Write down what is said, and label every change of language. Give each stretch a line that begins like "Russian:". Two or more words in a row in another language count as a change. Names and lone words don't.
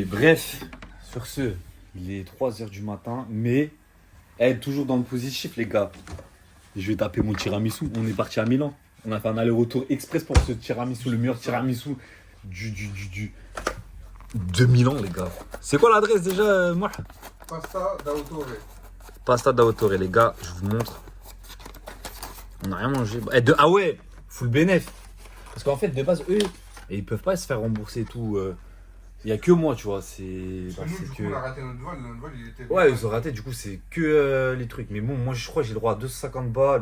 French: Bref, sur ce, il est 3h du matin, mais toujours dans le positif, les gars. Je vais taper mon tiramisu. On est parti à Milan. On a fait un aller-retour express pour ce tiramisu, le meilleur tiramisu de Milan, les gars. C'est quoi l'adresse déjà, moi? Pasta d'autore. Pasta d'autore, les gars, je vous montre. On n'a rien mangé. Ah ouais, full bénéf. Parce qu'en fait, de base, eux, ils peuvent pas se faire rembourser tout. Il y a que moi, tu vois. C'est Nous, du coup, on a raté notre vol. Il était. Ouais, ils ont raté, du coup, c'est que les trucs. Mais bon, moi, je crois que j'ai le droit à 250 balles.